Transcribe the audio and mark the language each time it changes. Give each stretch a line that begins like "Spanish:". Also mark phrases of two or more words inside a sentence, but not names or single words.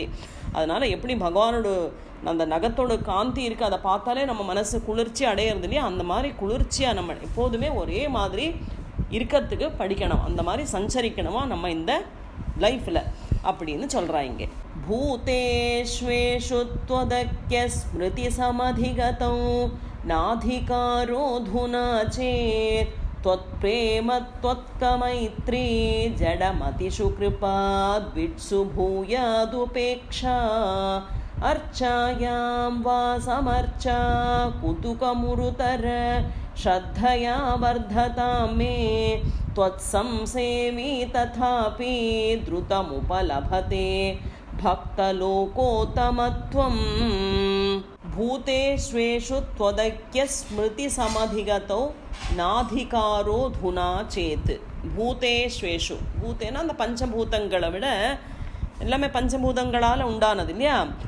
Tamil: அதனால் எப்படி பகவானோட அந்த நகத்தோட காந்தி இருக்குது, அதை பார்த்தாலே நம்ம மனசு குளிர்ச்சி அடையிறது இல்லையா, அந்த மாதிரி குளிர்ச்சியாக நம்ம எப்போதுமே ஒரே மாதிரி இருக்கிறதுக்கு படிக்கணும், அந்த மாதிரி சஞ்சரிக்கணுமா நம்ம இந்த லைஃப்பில் அப்படின்னு சொல்கிறா இங்கே.
Sanskrit: भूतेष्वेषु त्वदैक्य स्मृति समधिगतौ नाधिकारोऽधुना चेत् त्वत्प्रेम त्वत्कमैत्री जडमतिषु कृपाद्विट्सु भूयादुपेक्षा अर्चायां वा समर्चा कुतुकमुरुतर श्रद्धया वर्धतां मे त्वत्संसेवी तथापि द्रुतमुपलभते भक्तलोकोत्तमत्वं भूतेष्वेषु त्वदैक्य स्मृति समधिगतौ नाधिकारो अधुना चेत्.
Tamil: பூதேஷ்வேஷு, பூத்தேனா அந்த பஞ்சபூதங்களை விட எல்லாமே பஞ்சபூதங்களால் உண்டானது இல்லையா.